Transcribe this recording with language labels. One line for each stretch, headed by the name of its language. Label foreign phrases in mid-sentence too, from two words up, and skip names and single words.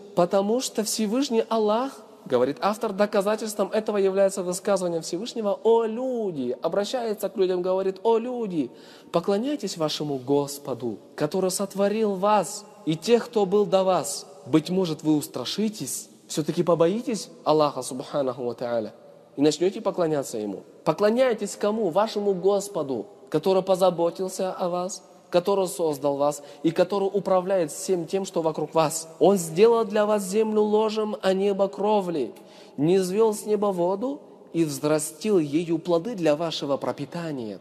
Russian: Потому что Всевышний Аллах, говорит автор, доказательством этого является высказывание Всевышнего: «О люди!» Обращается к людям, говорит: «О люди! Поклоняйтесь вашему Господу, который сотворил вас и тех, кто был до вас. Быть может, вы устрашитесь, все-таки побоитесь Аллаха,
Arabic: سبحانه وتعالى,
Russian: и начнете поклоняться Ему. Поклоняйтесь кому? Вашему Господу, который позаботился о вас, который создал вас и который управляет всем тем, что вокруг вас. Он сделал для вас землю ложем, а небо кровлей, низвел с неба воду и взрастил ею плоды для вашего пропитания.